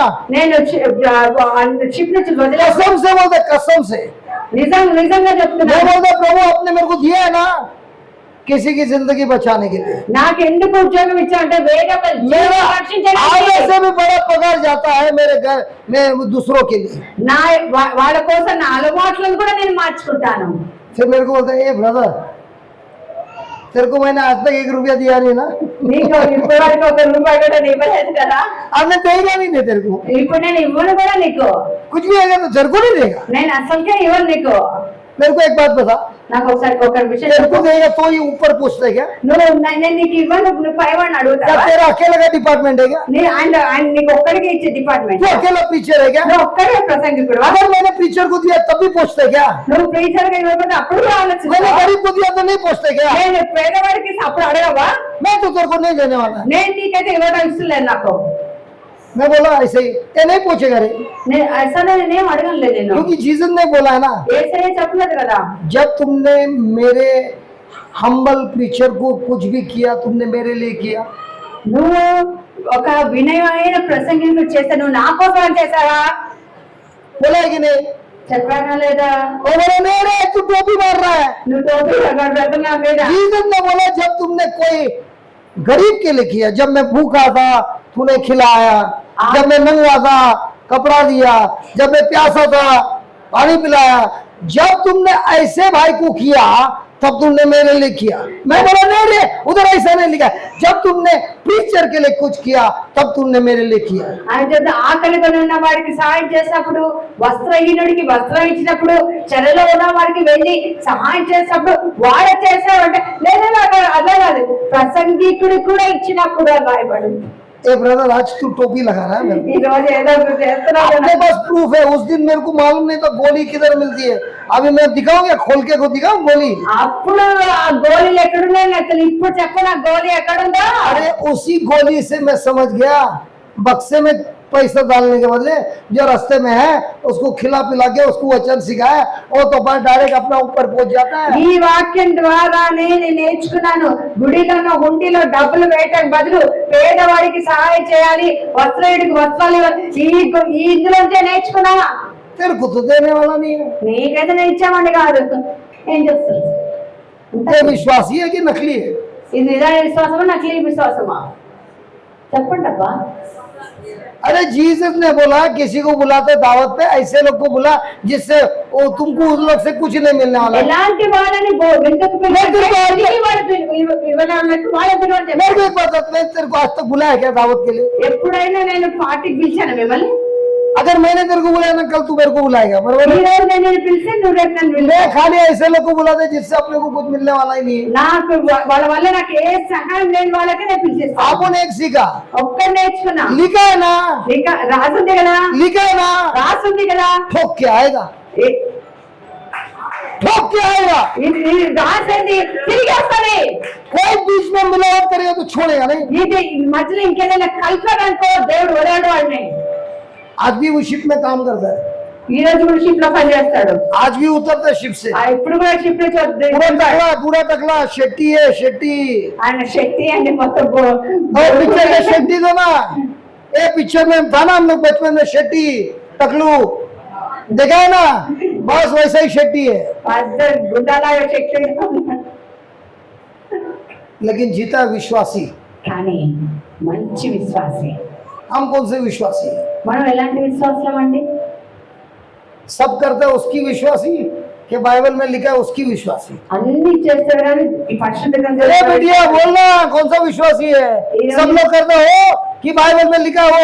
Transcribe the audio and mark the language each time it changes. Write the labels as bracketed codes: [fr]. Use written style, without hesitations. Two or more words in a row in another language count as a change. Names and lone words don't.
[te] నేను షిప్ నుంచి వదిలేసి [hi] कसम से बोलते, कसम से [te] నిజంగా [hi] मैं [te] చెప్తున్నా, [hi] बोलता प्रभु आपने मेरे को दिया है ना किसी की जिंदगी बचाने के लिए। [te] నాకు ఎందుకు ఉద్యోగం ఇచ్చావంటే వేరే వాళ్ళ [hi] मेरा [te] జీవితం రక్షించడానికి. [hi] आगे से भी बड़ा पगार जाता है मेरे घर में दूसरों के लिए। [te] నా వాళ్ళ కోసం నా అలవాట్లను కూడా నేను మార్చుకుంటాను. [hi] फिर मेरे को बोलता है ए ब्रदर तेरे को मैंने आज तक 1 रुपया दिया नहीं ना। [te] నీకు ఇప్పటి వరకు 1 రూపాయి కూడా ఇవ్వలేదు కదా, [hi] आपने देगा नहीं दे तेरे को, [te] ఇప్పుడు నేను ఇవ్వను కూడా నీకు, [hi] कुछ भी आएगा तो तेरे को नहीं देगा। [te] నేను అసలుకే ఇవ్వను నీకు. [hi] मेरे को एक बात बता, [te] నాకు ఒకసారి ఒక విషయం [hi] तेरे को [te] చెప్పు. [hi] देगा तो ही ऊपर पूछते क्या? [te] నేను నీకు ఇవ్వను, నువ్వు పైవాడిని [hi] क्या [te] అడుగుతావా? [hi] तेरा अकेले का डिपार्टमेंट है क्या? [te] ఆయన నీకు ఒక్కడికే ఇచ్చే డిపార్ట్మెంట్. [hi] तू अकेला प्रीचर है क्या? [te] నువ్వు ఒక్కడే ప్రసంగికుడు. [hi] अगर मैंने प्रीचर को दिया तब भी पूछते क्या? [te] నువ్వు ప్రీచర్ గా ఇవ్వకపోతే అప్పుడు కూడా [hi] मैंने [te] ఆలోచిస్తావా? [hi] गरीब को दिया तो नहीं पूछते क्या? [te] నేను పేదవాడికి అప్పుడు అడగవా? [hi] मैं तो तेरे को नहीं देने वाला। [te] నేను నీకైతే ఇవ్వడం ఇష్టలేదు నాకు. [hi] मैं बोला ऐसे ही, ये नहीं पूछेगा रे, [te] అసలు నేనేం అడగలేదు నేను. [hi] क्योंकि जीसस ने बोला है ना, [te] ఏసయ్య చెప్పలేదు కదా, [hi] जब तुमने मेरे [en] humble preacher [hi] को कुछ भी किया तुमने मेरे लिए किया। [te] నువ్వు ఒక వినయమైన ప్రసంగికుడు చేస్తే నువ్వు నా కోసం చేశావా? [hi] बोला है कि नहीं? [te] చెప్పానా లేదా? [hi] और बोला नहीं रे तू टोपी मार रहा है। [te] నువ్వు టోపీ పెడుతున్నా మీద. [hi] जीसस ने बोला जब तुमने कोई गरीब के लिए किया, जब मैं भूखा था तूने खिलाया, जब मैं नंगा था कपड़ा दिया, जब मैं प्यासा था पानी पिलाया, जब तुमने ऐसे भाई को किया तब तुमने मेरे लिए किया। मैं बोला नहीं रे उधर ऐसा नहीं लिखा, जब तुमने प्रीचर के लिए कुछ किया तब तुमने मेरे लिए किया। [te] ఆయన చెప్తే ఆకలితో ఉన్న వాడికి సహాయం చేసినప్పుడు, వస్త్రహీనుడికి వస్త్రం ఇచ్చినప్పుడు, చెరలో ఉన్న వాడికి వెళ్ళి సహాయం చేసినప్పుడు వాడే చేసావంటే లేదా అదే కాదు, ప్రసంగికుడికి కూడా ఇచ్చినప్పుడు అని రాయబడి. [hi] ए ब्रदर आज तू टोपी लगा रहा है मेरे को। [te] ఈ రోజు ఏదో ఒకటి చేస్తున్నావు [hi] अपने [te] కదా. [hi] पास प्रूफ है, उस दिन मेरे को मालूम नहीं था गोली किधर मिलती है। अभी मैं दिखाऊं क्या, खोल के को दिखाऊं गोली? [te] అప్పుడు ఆ గోళీలు ఎక్కడున్నాయి అసలు ఇప్పుడు చెప్పను, ఆ గోళీ ఎక్కడుందో. [hi] अरे उसी गोली से मैं समझ गया, बक्से में पैसा डालने के बदले जो रास्ते में है उसको खिला पिला के उसको वचन सिखाया, वो तो बस डायरेक्ट अपना ऊपर पहुंच जाता है। [te] ఈ వాక్యం ద్వారానే నేను నేర్చుకున్నాను, గుడిలోనో హుండీలో డబ్బులు వేయటానికి బదులు పేదవాడికి సహాయం చేయాలి, వస్త్రయుడికి వస్త్రాలు ఇవ్వాలి. ఈ ఇందులోంచే నేర్చుకున్నా. [hi] तेरे को तो देने वाला नहीं है। [te] నీకైతే నేను ఇచ్చామండి కాదు, ఏం చేస్తాను? [hi] ये विश्वासी है कि नकली है? [te] ఇది నిజమైన విశ్వాసమా నకిలీ విశ్వాసమా? చెప్పండి అబ్బా. [hi] अरे जीसस ने बोला किसी को बुलाते दावत पे ऐसे लोग को बुला जिससे वो तुमको उस लोग से कुछ नहीं मिलने वाला है। [te] ఎలాంటి వాళ్ళని విందుకు పిలిస్తే వాళ్ళని పిలవండి. [hi] मेरे को एक बात बता, मैं तेरे को आज तक बुलाया क्या दावत के लिए? [te] ఎప్పుడైనా నేను పార్టీకి పిలిచాను మిమ్మల్ని? [hi] अगर मैंने तेरे को बुलाया ना कल तू मेरे को बुलाएगा, बराबर [te] ఈ [hi] है? [te] రోజు నేను పిలిచి నువ్వు రేపు నన్ను పిలిచి. [hi] मैं खाली ऐसे लोग को बुलाते जिससे अपने को कुछ मिलने वाला ही नहीं है। [te] నాకు వాళ్ళ వల్ల నాకు ఏ సహాయం లేని వాళ్ళకే నేను పిలిచేస్తాను. [hi] आपको ने एक सीखा, [te] ఒక్కటి నేర్చుకున్నా. [hi] लिखा है ना, [te] ఇంకా రాసుంది కదా, [hi] लिखा है ना, [te] రాసుంది కదా, [hi] ठोक के आएगा, ठोक के आएगा। [te] ఇది రాసింది తిరిగి వస్తుంది. [hi] कोई बीच में मिलावट करेगा तो छोड़ेगा नहीं। [te] ఇది మధ్యలో ఇంకేదైనా కలిపాడనుకో దేవుడు వదలడు వాడిని. [hi] आज भी वो शिप में काम करता है, [te] ఈ రోజు కూడా షిప్ లో పని చేస్తాడు. [hi] आज भी उतरता है शिप से। [te] ఇప్పుడు కూడా షిప్ నుంచి [hi] पूरा टकला शेट्टी है, शेट्टी। [te] ఆయన శక్తి అండి మొత్తం [hi] और पिक्चर का शेट्टी था ना, ये पिक्चर में था ना हम लोग बचपन में, शेट्टी टकलू देखा है ना, बस वैसा ही शेट्टी है। [te] గుడ్డలాగా శక్తి. [hi] लेकिन जीता विश्वासी। [te] కానీ మంచి విశ్వాసి. [hi] हम कौन से विश्वासी है? [te] మనం ఎలాంటి విశ్వాసం అండి? [hi] सब करते हैं उसकी विश्वासी कि बाइबल में लिखा है उसकी विश्वासी। [te] అన్ని చేస్తారు కానీ ఈ పరిశుద్ధ [hi] अरे [te] గ్రంథంలో [hi] बेटिया बोलना कौन सा विश्वासी है? सब लोग करते हो कि बाइबल में लिखा हो?